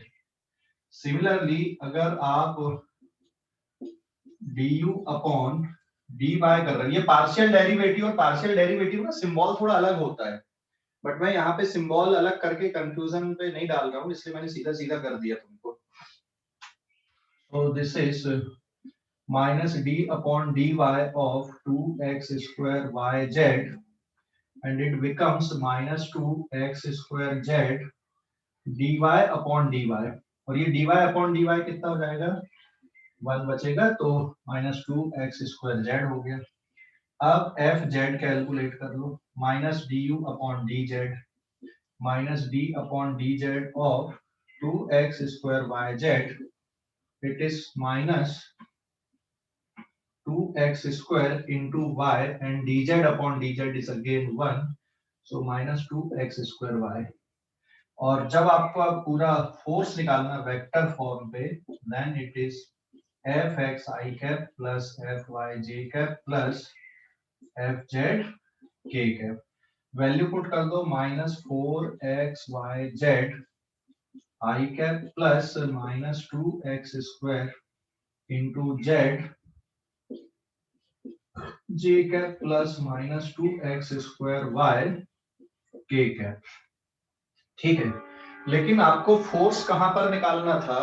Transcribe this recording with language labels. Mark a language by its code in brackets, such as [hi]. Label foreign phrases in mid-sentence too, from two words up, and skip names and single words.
[hi] सिमिलरली अगर आप [en] du upon dy [hi] कर रहे हैं, ये [en] partial derivative, [hi] और [en] partial derivative [hi] ना सिंबल थोड़ा अलग होता है, बट मैं यहाँ पे सिंबल अलग करके कंफ्यूजन पे नहीं डाल रहा हूँ, इसलिए मैंने सीधा सीधा कर दिया तुमको। [en] So this is minus d upon dy of 2x² yz, and it becomes minus 2x² z dy upon dy। [hi] और ये [en] dy upon dy [hi] कितना हो जाएगा? 1 बचेगा, तो -2x² z हो गया। अब [en] F z [hi] कैलकुलेट कर लो, [en] minus d u upon d z, minus d upon d z of 2x² yz, it is minus 2x² into y, and dz upon dz is again 1, so minus 2x² y। [hi] और जब आपको अब पूरा फोर्स निकालना [en] vector form [hi] पे, [en] then it is fxi cap plus fyj cap plus fz k cap। वैल्यू पुट कर दो, -4xyz i cap plus -2x² into z j cap plus -2x² y k cap. [hi] ठीक है, लेकिन आपको फोर्स कहां पर निकालना था?